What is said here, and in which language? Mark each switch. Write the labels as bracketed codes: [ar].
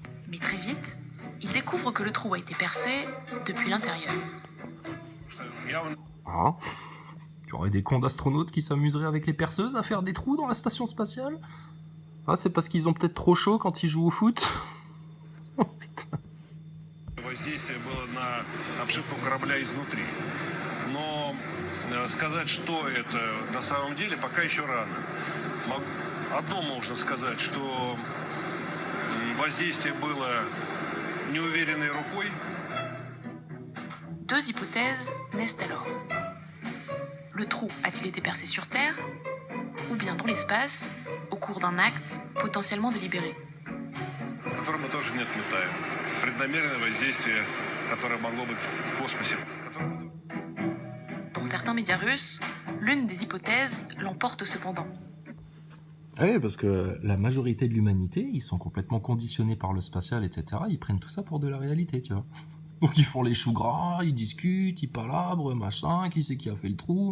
[fr] Mais très vite, ils découvrent que le trou a été percé depuis l'intérieur. Ah, tu aurais des cons d'astronautes qui s'amuseraient avec les perceuses à faire des trous dans la station spatiale? Ah, c'est parce qu'ils ont peut-être trop chaud quand ils jouent au foot? Oh putain. [ru] Воздействие было на обшивку корабля изнутри. Но сказать, что это на самом деле, пока еще рано. Одно можно сказать, что воздействие было неуверенной рукой. [fr] Deux hypothèses naissent alors. Le trou a-t-il été percé sur Terre, ou bien dans l'espace, au cours d'un acte potentiellement délibéré? [ru] Который мы тоже не отметаем. Преднамеренное воздействие, которое могло быть в космосе. [fr] Dans certains médias russes, l'une des hypothèses l'emporte cependant. Oui, parce que la majorité de l'humanité, ils sont complètement conditionnés par le spatial, etc. Ils prennent tout ça pour de la réalité, tu vois. Donc ils font les choux gras, ils discutent, ils palabrent, machin, qui c'est qui a fait le trou?